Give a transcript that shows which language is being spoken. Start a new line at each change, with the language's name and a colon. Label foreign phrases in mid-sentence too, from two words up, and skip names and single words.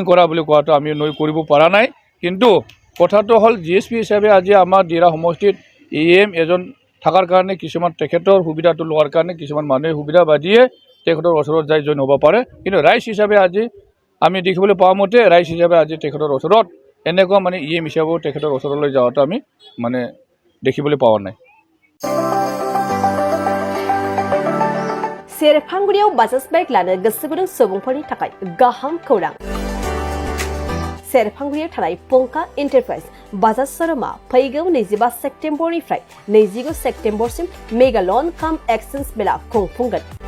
Assamese: কৰা বুলি কোৱাটো আমি নই কৰিব পৰা নাই কিন্তু কথাটো হল জিএসপি হিচাপে আজি আমাৰ দিৰা সমষ্টিত এএম এজন থাকাৰ কাৰণে কিছুমান তেখেতৰ সুবিধাটো লোৱাৰ কাৰণে কিছুমান মানুহে সুবিধা বাদিয়ে তেখেতৰ ওচৰত যাই জয়েন হ'ব পাৰে কিন্তু ৰাইজ হিচাপে আজি আমি দেখিবলৈ পাওঁ মতে ৰাইজ হিচাপে আজি তেখেতৰ ওচৰত এনেকুৱা মানে এএম হিচাপে তেখেতৰ ওচৰলৈ যাওঁটো আমি মানে দেখিবলৈ পাৱা নাই
Bodo: सेरफांगुरियाव बाजाज बाइक लानो गोसो गुदुं सुबुंफोरनि थाखाय गाहाम खौरां सेरफांगुरियाव थानाय पंका एन्टारप्राइज बाजाज शोरूमा फैगौ 25 सेप्तेम्बरनिफ्राय 29 सेप्तेम्बरसिम मेगा लन काम एक्सचेन्ज मेला खुंफुंगोन